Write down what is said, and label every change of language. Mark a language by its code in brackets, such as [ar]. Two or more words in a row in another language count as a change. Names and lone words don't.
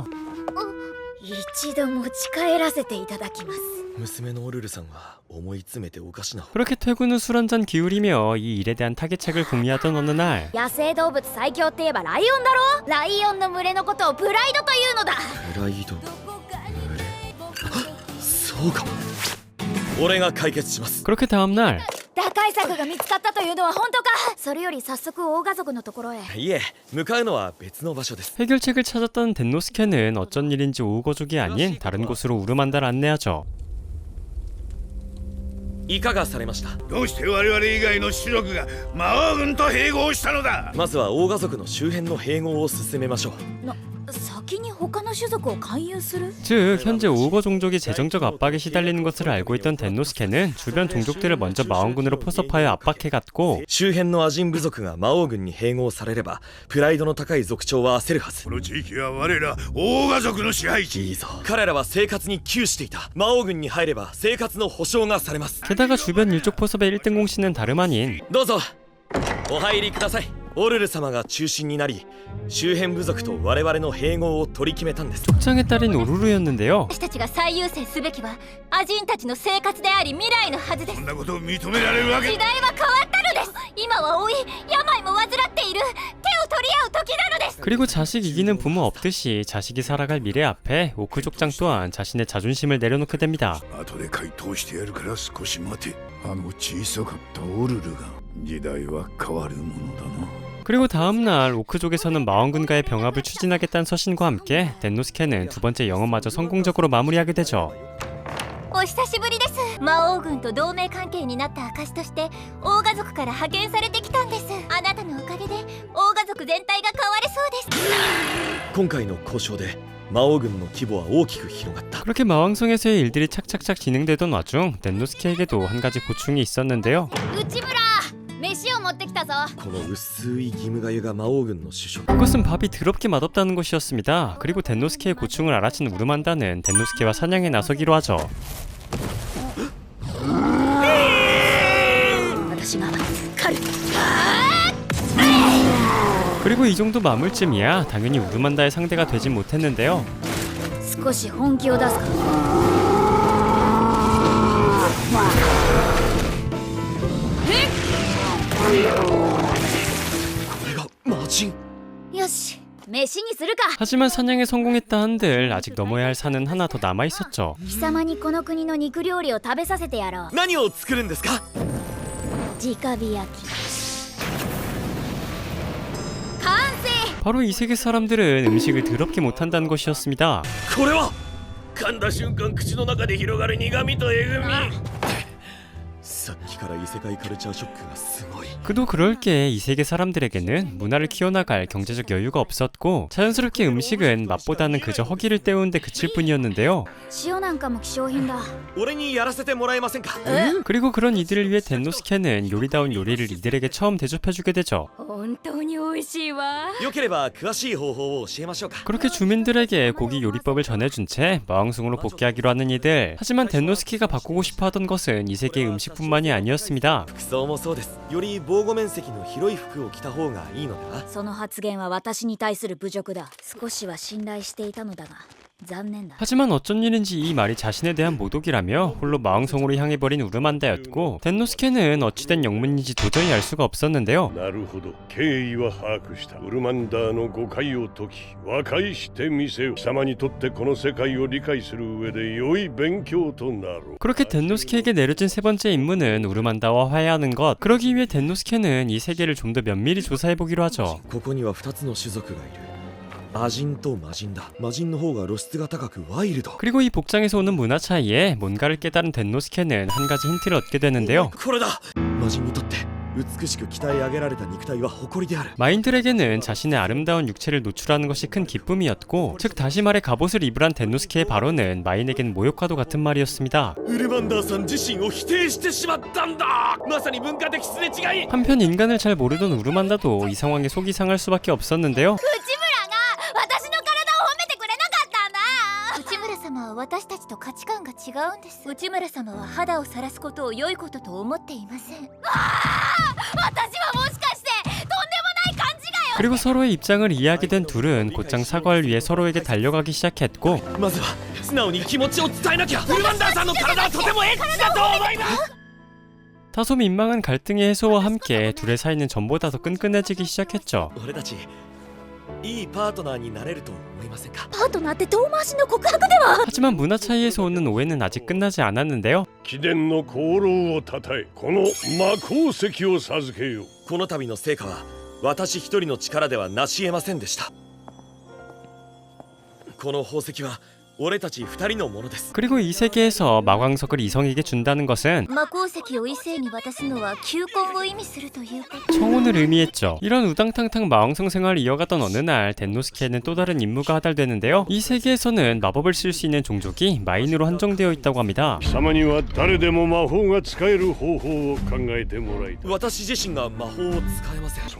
[ja] 一度持ち帰らせていただきます。娘のオルルさんは思い詰めておかしな [ko] 그렇게 퇴근 후 술 한잔 기울이며 이 일에 대한 타개책을 궁리하던 어느 날 [ja] 野生動物最強って言えばライオンだろ。ライオンの群れのことをプライドというのだ。プライド群れそうかも。俺が解決します。 [ko] 그렇게 다음날 [ja] 打開策が見つかったというのは本当か。それより早速大家族のところへ。いえ、向かうのは別の場所です。 [ko] 해결책을 찾았던 덴노스케는 어쩐 일인지 오우거족이 아닌 다른 곳으로 우르만다를 안내하죠. [ja] いかがされました。どうして我々以外の種族が魔王軍と併合したのだ。まずは大家族の周辺の併合を進めましょう。先に他の種族を勧誘する。 [ko] 즉 현재 오우거 종족이 재정적 압박에 시달리는 것을 알고 있던 덴노스케는 주변 종족들을 먼저 마왕군으로 포섭하여 압박해갔고 [ja] 周辺のアジン部族が魔王軍に併合されればプライドの高い族長は焦るはず。この地域は我ら大家族の支配地。いいぞ。彼らは生活に窮していた。魔王軍に入れば生活の保障がされます。 [ko] 게다가 주변 일족 포섭의 1등 공신은 다름 아닌 [ja] どうぞお入りください。オルル様が中心になり周辺部族と我々の併合を取り決めたんです。 [ko] 족장의 딸인 오루루였는데요. [ja] 私たちが最優先すべきはアジンたちの生活であり未来のはずです。そんなことを認められるわけ。時代は変わったのです。今は老い病も患っている手を取り合う時なのです。 [ko] 그리고 자식 이기는 부모 없듯이 자식이 살아갈 미래 앞에 오크 족장 또한 자신의 자존심을 내려놓게 됩니다. [ja] 後で回答してやるから少し待て。あの小さかったオルルが時代は変わるものだな。 [ko] 그리고 다음날 오크족에서는 마왕군과의 병합을 추진하겠다는 서신과 함께 덴노스케는 두 번째 영업마저 성공적으로 마무리하게 되죠. [ja] お久しぶりです。魔王軍と同盟関係になった証として大家族から派遣されてきたんです。あなたのおかげで大家族全体が変われそうです。今回の交渉で魔王軍の規模は大きく広がった。 [ko] 그렇게 마왕성에서의 일들이 착착착 진행되던 와중 덴노스케에게도 한 가지 고충이 있었는데요. [ja] 内村飯を持ってきたぞ。この薄い義務がゆが魔王軍の主食。 [ko] 그것은 밥이 더럽게 맛없다는 것이었습니다. 그리고 덴노스케의 고충을 알아챈 우르만다는 덴노스케와 사냥에 나서기로 하죠. [ja] 私が狩る。 [ko] 그리고 이 정도 마물쯤이야 당연히 우르만다의 상대가 되진 못했는데요. [ja] 少し本気を出すか。これが魔人。よし、飯にするか。 [ko] 하지만 사냥에 성공했다 한들 아직 넘어야 할 산은 하나 더 남아 있었죠. [ja] 貴様にこの国の肉料理を食べさせてやろう。何を作るんですか。直火焼き。完成。 [ko] 바로 이 세계 사람들은 음식을 더럽게 못한다는 것이었습니다. [ja] これは噛んだ瞬間口の中で広がる苦味とえぐみ。さっきから異世界カルチャーショックがすごい [ko] 그도 그럴 게 이 세계 사람들에게는 문화를 키워나갈 경제적 여유가 없었고 자연스럽게 음식은 맛보다는 그저 허기를 때우는데 그칠 뿐이었는데요. [ja] 塩なんかも希少品だ。俺にやらせてもらえませんか [ko] 그리고 그런 이들을 위해 덴노스케는 요리다운 요리를 이들에게 처음 대접해주게 되죠. [ja] 本当に美味しいわ。よければ詳しい方法を教えましょうか [ko] 그렇게 주민들에게 고기 요리법을 전해준 채 마왕성으로 복귀하기로 하는 이들. 하지만 덴노스케가 바꾸고 싶어하던 것은 이 세계의 음식뿐만이 아니었습니다. [ja] 服装もそうです。より防護面積の広い服を着た方がいいのでは。その発言は私に対する侮辱だ。少しは信頼していたのだが残念だ。 [ko] 하지만 어쩐 일인지 이 말이 자신에 대한 모독이라며 홀로 마왕성으로 향해버린 우르만다였고 덴노스케는 어찌된 영문인지 도저히 알 수가 없었는데요. [ja] なるほど経緯は把握した。ウルマンダーの誤解を解き和解してみせよ。貴様にとってこの世界を理解する上で良い勉強となろう。 [ko] 그렇게 덴노스케에게 내려진 세 번째 임무는 우르만다와 화해하는 것. 그러기 위해 덴노스케는 이 세계를 좀 더 면밀히 조사해보기로 하죠. [ja] ここには2つの種族がいる。アジンとマジンだ。マジンの方が露出が高くワイルド。 [ko] 그리고 이 복장에서 오는 문화 차이에 뭔가를 깨달은 덴노스케는 한 가지 힌트를 얻게 되는데요. [ja] これだ。マジンにとって美しく鍛え上げられた肉体は誇りである。 [ko] 마인들에게는 자신의 아름다운 육체를 노출하는 것이 큰 기쁨이었고 즉 다시 말해 갑옷을 입으란 덴노스케의 발언은 마인에겐 모욕과도 같은 말이었습니다. [ja] ウルマンダーさん自身を否定してしまったんだ。まさに文化的すれ違い。 [ko] 한편 인간을 잘 모르던 우르만다도 이 상황에 속이 상할 수밖에 없었는데요. [ja] 私の体を褒めてくれなかったんだ。内村様は私たちと価値観が違うんです。内村様は肌を晒すことを良いことと思っていません。私はもしかしてとんでもない勘違いを。 [ko] 그리고 서로의 입장을 이해하게 된 둘은 곧장 사과를 위해 서로에게 달려가기 시작했고 [ja] まずは素直に気持ちを伝えなきゃ。ウルマンダーさんの体はとてもエッチだと思います。 [ko] 다소 민망한 갈등의 해소와 함께 둘의 사이는 전보다 더 끈끈해지기 시작했죠. [ja] 俺たちいいパートナーになれると思いませんか。パートナーって遠回しの告白では。 [ko] 하지만 문화 차이에서 오는 오해는 아직 끝나지 않았는데요. [ja] 貴殿の功労をたたえこの魔鉱石を授けよう。この度の成果は私一人の力では成し得ませんでした。この宝石は俺たち二人のものです。 [ko] 그리고 이 세계에서 마광석을 이성에게 준다는 것은 [ja] 魔鉱石を異性に渡すのは求婚を意味するということ。 [ko] 청혼을 의미했죠. 이런 우당탕탕 마왕성 생활을 이어가던 어느 날 덴노스케에는 또 다른 임무가 하달되는데요. 이 세계에서는 마법을 쓸 수 있는 종족이 마인으로 한정되어 있다고 합니다. [ja] 貴様には誰でも魔法が使える方法を考えてもらいたい。私自身が魔法を使えません。